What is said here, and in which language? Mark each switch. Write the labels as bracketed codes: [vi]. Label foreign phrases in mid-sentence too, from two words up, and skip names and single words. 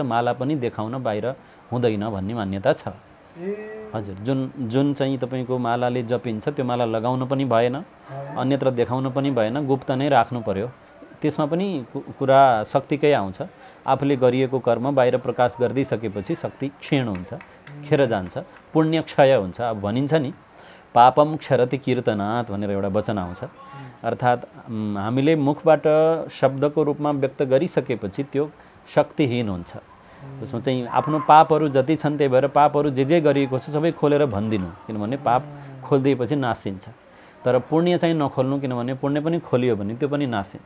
[ne] माला पनि देखाउन बाहिर हुँदैन भन्ने मान्यता छ। हजुर जुन चाहिँ तपाईको मालाले जपिन्छ त्यो माला लगाउन पनि भएन, अन्यत्र देखाउन पनि भएन, गुप्त नै राख्नु पर्यो। त्यसमा पनि कुरा शक्तिकै आउँछ। आफूले गरिएको कर्म बाहिर प्रकाश गरिदिइसकेपछि शक्ति क्षीण हुन्छ, खेर जान्छ, पुण्य क्षय हुन्छ। अब भनिन्छ नि [sa] पापम क्षरति कीर्तनात् [ne] भनेर एउटा वचन आउँछ। अर्थात् हामीले मुखबाट शब्दको रूपमा व्यक्त गरिसकेपछि त्यो शक्तिहीन हुन्छ। त्यसमा चाहिँ आफ्नो पापहरू जति छन् त्यही भएर पापहरू जे गरिएको छ सबै खोलेर भनिदिनु, किनभने पाप खोलिदिएपछि नासिन्छ। तर पुण्य चाहिँ नखोल्नु, किनभने पुण्य पनि खोलियो भने त्यो पनि नासिन्छ।